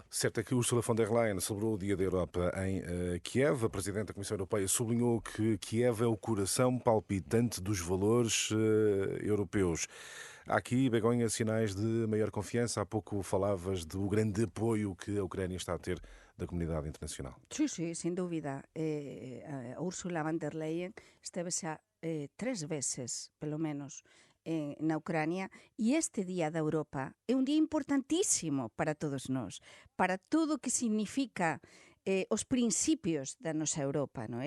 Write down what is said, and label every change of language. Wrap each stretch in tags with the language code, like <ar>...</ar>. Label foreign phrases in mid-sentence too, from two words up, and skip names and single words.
<pt>Certo é que Ursula von der Leyen celebrou o Dia da Europa em Kiev. A Presidente da Comissão Europeia sublinhou que Kiev é o coração palpitante dos valores europeus. Há aqui, Begonha, sinais de maior confiança. Há pouco falavas do grande apoio que a Ucrânia está a ter da comunidade internacional.</pt> <gl>Sí, sin dúbida. A Ursula von der Leyen esteve xa 3 veces, pelo menos, na Ucrania, e este Día da Europa é un día importantísimo para todos nós, para todo o que significa os principios da nosa Europa, non é?</gl>